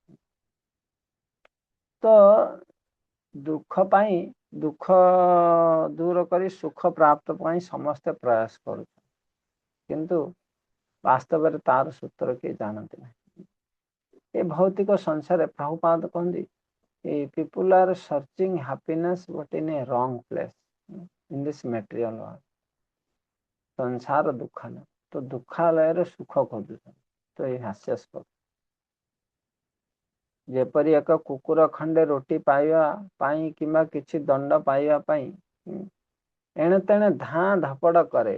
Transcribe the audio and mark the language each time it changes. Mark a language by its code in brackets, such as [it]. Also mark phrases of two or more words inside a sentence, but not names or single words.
[or] ତ ଦୁଃଖ ପାଇଁ ଦୁଃଖ ଦୂର କରି ସୁଖ ପ୍ରାପ୍ତ ପାଇଁ ସମସ୍ତେ ପ୍ରୟାସ କରୁଛନ୍ତି, କିନ୍ତୁ ବାସ୍ତବରେ ତାର ସୂତ୍ର କେହି ଜାଣନ୍ତି ନାହିଁ। ଏ ଭୌତିକ ସଂସାରରେ ପ୍ରଭୁପାଦ କହନ୍ତି, [en] people are searching happiness but in a wrong place in this material world। [or] ସଂସାର ଦୁଃଖ ନା, ତ ଦୁଃଖାଳୟରେ ସୁଖ ଖୋଜୁଛନ୍ତି। ତ ଏଇ ହାସ୍ୟାସ୍ପଦ, ଯେପରି ଏକ କୁକୁର ଖଣ୍ଡେ ରୋଟି ପାଇବା ପାଇଁ କିମ୍ବା କିଛି ଦଣ୍ଡ ପାଇବା ପାଇଁ ଏଣେ ତେଣେ ଧାଁ ଧପଡ଼ କରେ।